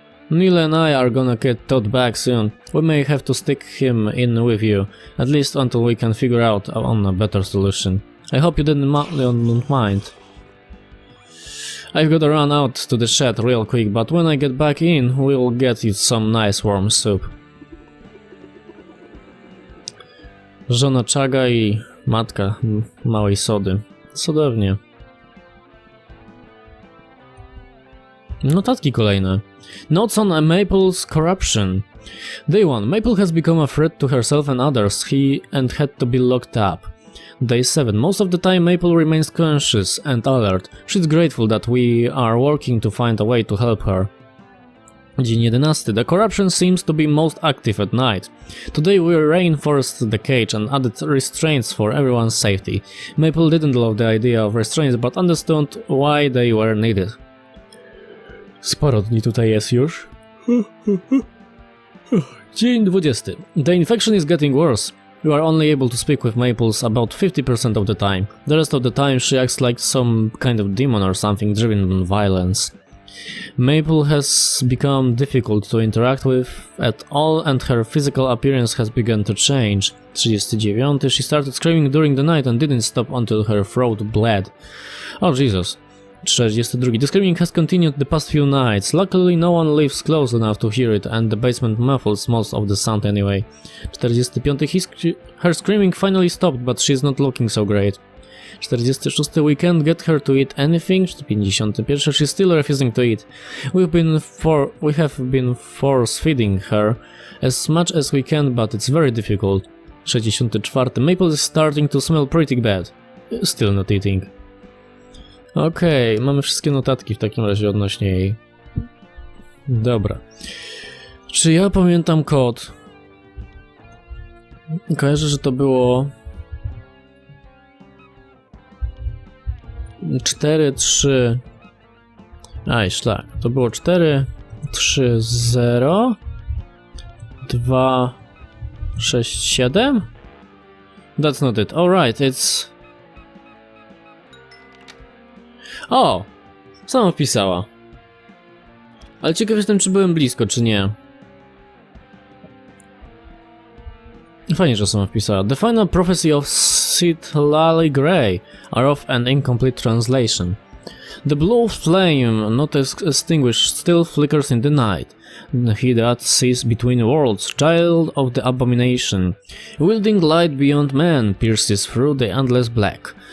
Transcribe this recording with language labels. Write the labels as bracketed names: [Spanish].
[English] Neil and I are gonna get Todd back soon. We may have to stick him in with you, at least until we can figure out on a better solution. I hope you don't mind. I've got to run out to the shed real quick, but when I get back in, we'll get you some nice warm soup. [Polish] Żona Chaga i matka małej Sody. Cudownie. Notatki kolejne. [English] Notes on Maple's corruption. Day 1. Maple has become a threat to herself and others and had to be locked up. Day 7. Most of the time Maple remains conscious and alert. She's grateful that we are working to find a way to help her. [Polish] Dzień 11. [English] The corruption seems to be most active at night. Today we reinforced the cage and added restraints for everyone's safety. Maple didn't love the idea of restraints, but understood why they were needed. [Polish] Sporo dni tutaj jest już. Dzień 20. [English] The infection is getting worse. You are only able to speak with Maples about 50% of the time. The rest of the time she acts like some kind of demon or something driven by violence. Maple has become difficult to interact with at all and her physical appearance has begun to change. 39. She started screaming during the night and didn't stop until her throat bled. Oh Jesus. 42. The screaming has continued the past few nights. Luckily no one lives close enough to hear it and the basement muffles most of the sound anyway. 45. Her screaming finally stopped, but she's not looking so great. 46. We can't get her to eat anything. 51. She's still refusing to eat. We have been force feeding her as much as we can, but it's very difficult. 64. Maple is starting to smell pretty bad. Still not eating. [Polish] Okej, mamy wszystkie notatki w takim razie odnośnie jej. Dobra. Czy ja pamiętam kod? Kojarzę, że to było 4, 3. Aj, szlak. To było 4, 3, 0, 2, 6, 7? [English] That's not it. Alright, it's... [Polish] O! Sama wpisała. Ale ciekaw jestem, czy byłem blisko, czy nie. Fajnie, że sama wpisała. [English] The final prophecy of Sid Lally Grey are of an incomplete translation. The blue flame, not extinguished, still flickers in the night. He that sees between worlds, child of the abomination, wielding light beyond man, pierces through the endless black.